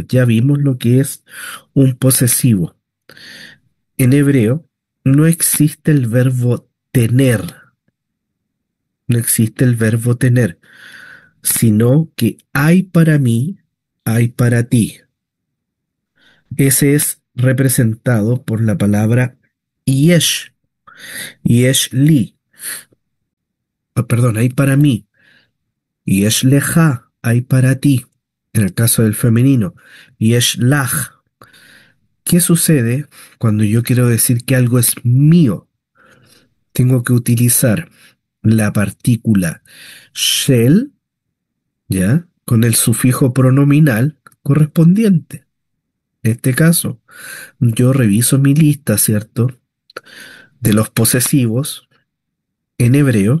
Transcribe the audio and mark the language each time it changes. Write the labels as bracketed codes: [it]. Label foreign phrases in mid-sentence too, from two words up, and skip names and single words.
[es] Ya vimos lo que es un posesivo. En hebreo no existe el verbo tener, no existe el verbo tener, sino que hay para mí, hay para ti. Ese es representado por la palabra yesh, [he] יש לי. [es] Perdón, hay para mí, [he] יש לך, [es] hay para ti. En el caso del femenino, [he] יש לך. [es] ¿Qué sucede cuando yo quiero decir que algo es mío? Tengo que utilizar la partícula shel, ¿ya? Con el sufijo pronominal correspondiente. En este caso, yo reviso mi lista, ¿cierto?, de los posesivos en hebreo.